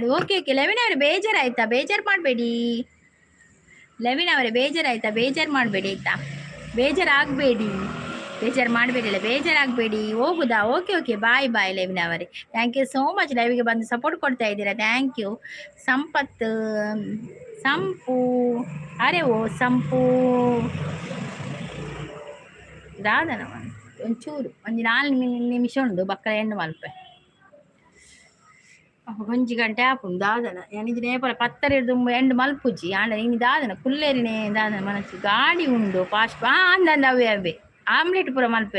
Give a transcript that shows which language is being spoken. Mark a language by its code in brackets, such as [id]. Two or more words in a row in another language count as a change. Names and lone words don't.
[kn] ಓಕೆ ಲೆವಿನ್ ಅವರೇ, ಬೇಜಾರಾಯ್ತಾ? ಬೇಜಾರು ಮಾಡಬೇಡಿ ಲೆವಿನ್ ಅವರೇ, ಬೇಜಾರಾಯ್ತಾ? ಬೇಜಾರು ಮಾಡಬೇಡಿ ಆಯ್ತಾ? ಬೇಜಾರಾಗಬೇಡಿ, ಬೇಜಾರು ಮಾಡಬೇಡಿ, ಬೇಜಾರಾಗಬೇಡಿ. ಹೋಗುದಾ? ಓಕೆ ಬಾಯ್ ಲೆವಿನ್ ಅವರೇ. [en] thank you so much [kn] ಲೈವಿಗೆ ಬಂದು ಸಪೋರ್ಟ್ ಕೊಡ್ತಾ ಇದ್ದೀರಾ. [en] thank you. [tcy] ಸಂಪು ಅರೆ ಓ ಸಂಪು ದಾದನ ಒಂಚೂರು 4 ನಿಮಿಷ ಉಂಡು ಬಕ್ಕಲ ಹೆಣ್ಣು ಮಲ್ಪೆ 1 ಗಂಟೆ ಆಪುಂಡು ದಾದನ ಎನಿದು ನೇಪಲ 10 ಹಿಡ್ದು ಎಂಡು ಮಲ್ಪುಜಿ ಆಂಡ ಇನ್ನು ದಾದನ ಕುಲ್ಲೇರಿನೇ ದಾದನ ಮನಸ್ಸು ಗಾಡಿ ಉಂಡು ಫಾಸ್ಟ್ ಅಂದಂದು ಅವೇ ಆಮ್ಲೆಟ್ ಪೂರ ಮಲ್ಪೇರು.